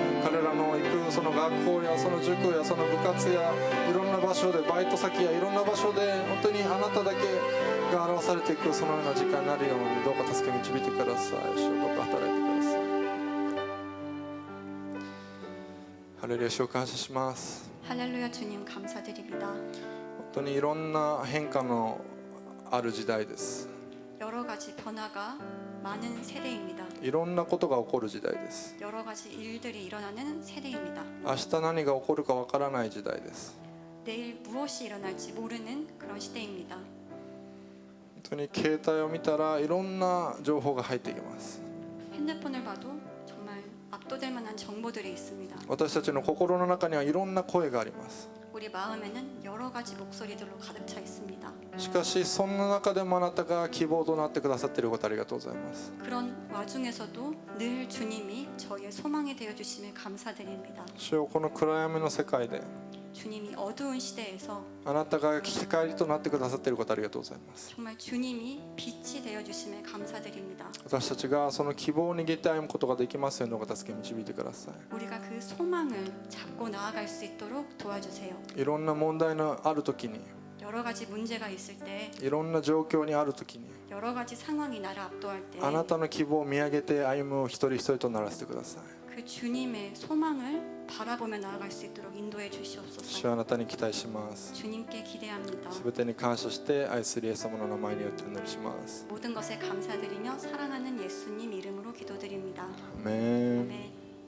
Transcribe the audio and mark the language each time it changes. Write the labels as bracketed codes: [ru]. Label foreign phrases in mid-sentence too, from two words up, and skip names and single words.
[ja] 彼らの行くその学校やその塾やその部活やいろんな場所でバイト先やいろんな場所で本当にあなただけが表されていくそのような時間になるようにどうか助け導いてください。主よどうか働いてください。ハレルヤ、主を感謝します。 [ko] 할렐루야 주님 감사드립니다. [ja] 本当にいろんな変化のある時代です。 [ko] 여러 가지 변화가 많은 세대입니다. [ja] いろんなことが起こる時代です。 [ko] 여러 가지 일들이 일어나는 세대입니다. [ja] 明日何が起こるかわからない時代です。 [ko] 내일 무엇이 일어날지 모르는 그런 시대입니다. [ja] 本当に携帯を見たらいろんな情報が入ってきます。 [ko] 핸드폰을 봐도 정말 압도될 만한 정보들이 있습니다. [ja] 私たちの心の中にはいろんな声があります。 [ko] 우리 마음에는 여러 가지 목소리들로 가득 차 있습니다. [ja] しかしそんな中でもあなたが希望となってくださっていることありがとうございます。 [ko] 그런 와중에서도 늘 주님이 저희의 소망이 되어 주심에 감사드립니다. [ja] 主よこの暗闇の世界で [ko] 주님이 어두운 시대에서 [ja] あなたが光となってくださっていることありがとうございます。 [ko] 정말 주님이 빛이 되어 주심에 감사드립니다. [ja] 私たちがその希望を握って歩むことができますようにどうか助け導いてください。 [ko] 우리가 그 소망을 잡고 나아갈 수 있도록 도와주세요. [ja] いろんな問題のある時に [ko] 여러 가지 문제가 있을 때, [ja] いろんな状況にある時に [ko] 여러 가지 상황이 나를 압도할 때, [ja] あなたの希望を見上げて歩む一人一人とならせてください。 [ko] 그 주님의 소망을 바라보며 나아갈 수 있도록 인도해 [ja] 主 [ko] 주시옵소서. [ja] はあなたに期待します。 [ko] 주님께 기대합니다. [ja] すべてに感謝して愛するイエス様の名前によってお祈りします。 [ko] 모든 것에 감사드리며 사랑하는 예수님 이름으로 기도드립니다. [ja] アメン。 [ko] 아멘.